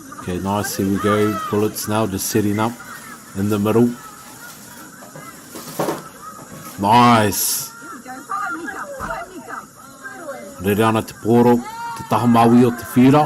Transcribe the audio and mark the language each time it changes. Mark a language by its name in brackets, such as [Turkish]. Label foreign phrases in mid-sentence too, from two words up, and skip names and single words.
[English] Okay, nice, here we go. Bullets now just setting up in the middle. Nice. [Māori] Rere ana te pōro, te taha maui o te whira.